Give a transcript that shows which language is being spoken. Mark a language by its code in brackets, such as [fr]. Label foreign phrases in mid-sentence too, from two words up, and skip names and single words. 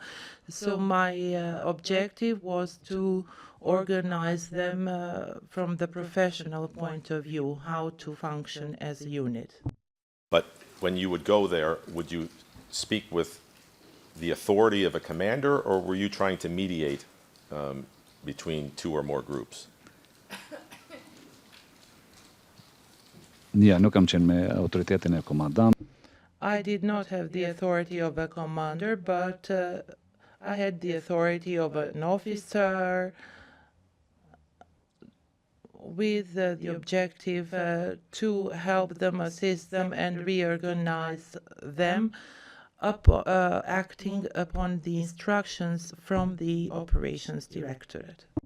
[en] So my objective was to organize them from the professional point of view, how to function as a unit. But when you would go there, would you speak with the authority of a commander, or were you trying to mediate between two or more groups? [sq] Ja, nuk kam qenë me autoritetin e komandant. [en] I did not have the authority of a commander, but I had the authority of an officer with the objective to help them, assist them, and reorganize them, acting upon the instructions from the operations directorate.